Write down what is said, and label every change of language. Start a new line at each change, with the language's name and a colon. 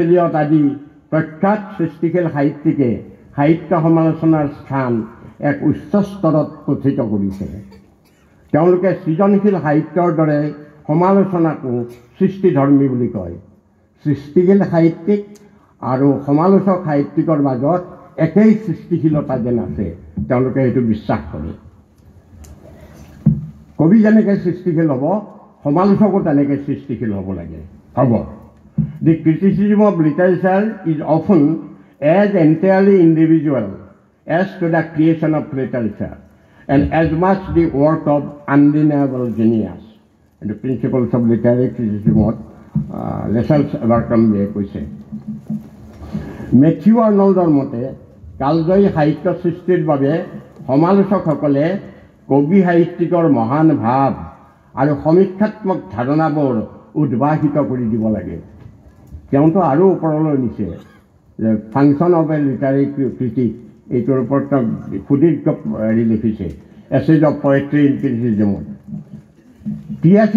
Assamese: Elliot আদি প্ৰখ্যাত সৃষ্টিশীল সাহিত্যিকে সাহিত্য সমালোচনাৰ স্থান এক উচ্চ স্তৰত প্ৰথিত কৰিছে। তেওঁলোকে সৃজনশীল সাহিত্যৰ দৰে সমালোচনাকো সৃষ্টিধৰ্মী বুলি কয়। সৃষ্টিশীল সাহিত্যিক আৰু সমালোচক সাহিত্যিকৰ মাজত একেই সৃষ্টিশীলতা যেন আছে, তেওঁলোকে সেইটো বিশ্বাস কৰে। কবি যেনেকৈ সৃষ্টিশীল হ'ব, সমালোচকো তেনেকৈ সৃষ্টিশীল হ'ব লাগে। হ'ব।
English: The criticism of literature is often as entirely individual as to the creation of literature, and as much the work of undeniable genius. And the principles of literary criticism Lascelles এবাৰক্ৰম্বীয়ে
Assamese: কৈছে। মেথিউ আৰ্নল্ডৰ মতে কালজয়ী সাহিত্য সৃষ্টিৰ বাবে সমালোচকসকলে কবি সাহিত্যিকৰ মহান ভাৱ আৰু সমীক্ষাত্মক ধাৰণাবোৰ উদ্ভাসিত কৰি দিব লাগে। তেওঁতো আৰু ওপৰলৈ নিছে যে
English: function of a literary critic,
Assamese: এইটোৰ ওপৰত তেওঁ সুদীৰ্ঘ লিখিছে,
English: Essays of poetry in ক্ৰিটিচিজমত।
Assamese: TS.